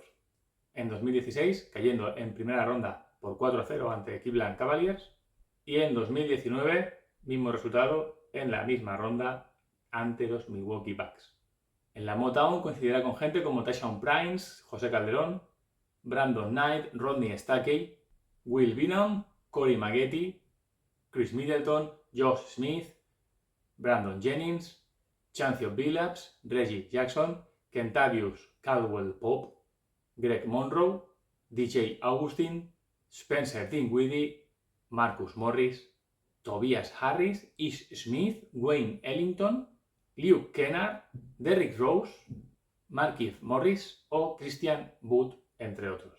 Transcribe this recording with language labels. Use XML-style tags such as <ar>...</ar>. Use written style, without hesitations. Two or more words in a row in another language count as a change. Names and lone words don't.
<es>En 2016, cayendo en primera ronda por 4-0 ante Cleveland Cavaliers, y en 2019, mismo resultado en la misma ronda ante los Milwaukee Bucks. En la Motown coincidirá con gente como Tayshaun Prince, José Calderón, Brandon Knight, Rodney Stackey, Will Bynum, Corey Maggette, Chris Middleton, Josh Smith, Brandon Jennings, Chancio Billups, Reggie Jackson, Kentavious Caldwell-Pope, Greg Monroe, DJ Augustin, Spencer Dinwiddie, Marcus Morris, Tobias Harris, Ish Smith, Wayne Ellington, Luke Kennard, Derrick Rose, Markieff Morris o Christian Wood, entre otros.</es>